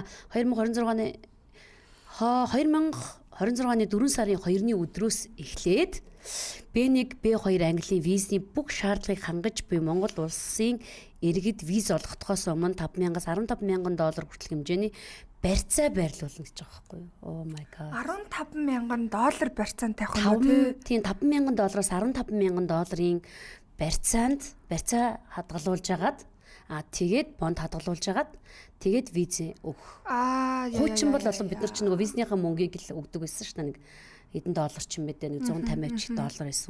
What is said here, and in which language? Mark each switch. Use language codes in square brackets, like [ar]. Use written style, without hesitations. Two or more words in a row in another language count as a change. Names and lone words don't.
[mn] 2026 оны 4 сарын 2-ны өдрөөс эхлээд B1, B2 английн визний бүх шаардлагыг хангаж буй Монгол улсын иргэд виз олгохоос өмнө $5,000-аас $15,000 хүртэлх хэмжээний барьцаа байрлуулна гэж байгаа байхгүй юу? [en] Oh my god. [mn] $15,000 барьцаанд тавих юм уу? Тийм $5,000-аас $15,000 барьцаа хадгалуулж агаад тэгээд бонд хадгалуулж агаад тэгээд виз өгөх. Хуучин бол бид нар ч нөгөө визнийхаа мөнгийг л өгдөг байсан шүү дээ. Нэг хэдэн доллар ч юм бэ дээ, $150 байсан.